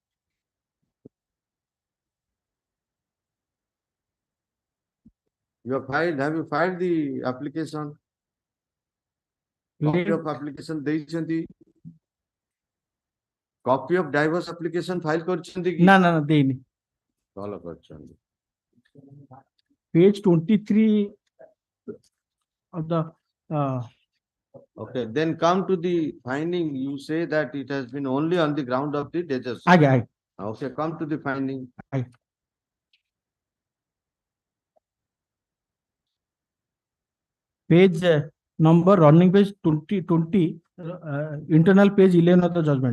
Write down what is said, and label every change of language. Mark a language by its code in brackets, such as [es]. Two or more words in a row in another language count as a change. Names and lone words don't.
[en] Have you filed the application? Copy of application ଦେଇଛନ୍ତି? Copy of divorce application file [or] କରିଛନ୍ତି କି? No, ଦେଇନି. ଭଲ କରିଛନ୍ତି. [en] Page 23 of the okay, then come to the finding. You say that it has been only on the ground of the desertion. Okay, come to the finding. Page number running page 20, internal page 11 of the judgment.